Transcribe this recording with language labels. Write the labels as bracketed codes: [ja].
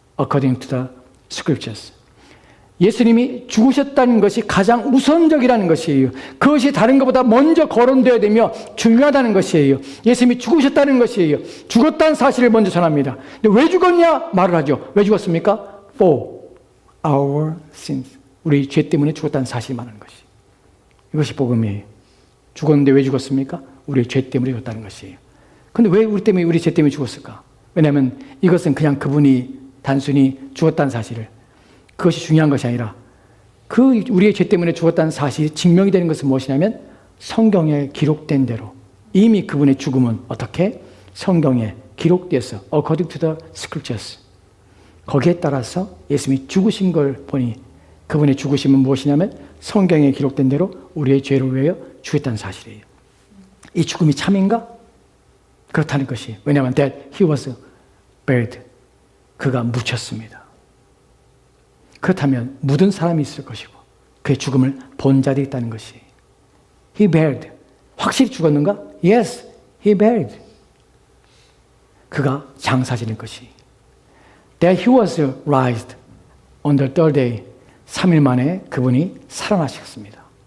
[en] According to the scriptures. [ko] 예수님이 죽으셨다는 것이 가장 우선적이라는 것이에요. 그것이 다른 것보다 먼저 거론되어야 되며 중요하다는 것이에요. 예수님이 죽으셨다는 것이에요. 죽었다는 사실을 먼저 전합니다. 근데 왜 죽었냐? 말을 하죠. 왜 죽었습니까? [en] For our sins. [ko] 우리 죄 때문에 죽었다는 사실을 말하는 것이. 이것이 복음이에요. 죽었는데 왜 죽었습니까? 우리의 죄 때문에 죽었다는 것이에요. 근데 왜 우리 죄 때문에 죽었을까? 왜냐하면 이것은 그냥 그분이 단순히 죽었다는 사실을, 그것이 중요한 것이 아니라 우리의 죄 때문에 죽었다는 사실이 증명이 되는 것은 무엇이냐면 성경에 기록된 대로 이미 그분의 죽음은 어떻게? 성경에 기록되어서 [en] according to the scriptures. [ko] 거기에 따라서 예수님이 죽으신 걸 보니 그분의 죽으심은 무엇이냐면 성경에 기록된 대로 우리의 죄를 위하여 죽었다는 사실이에요. 이 죽음이 참인가? 그렇다는 것이. 왜냐하면 [en] that he was buried. [ko] 그가 묻혔습니다. 그렇다면 묻은 사람이 있을 것이고 그의 죽음을 본 자들이 있다는 것이. [en] He buried. [ko] 확실히 죽었는가? [en] Yes, he buried. [ko] 그가 장사 지낼 것이. [en] That he was raised on the third day. [ko] 3일 만에 그분이 살아나셨습니다.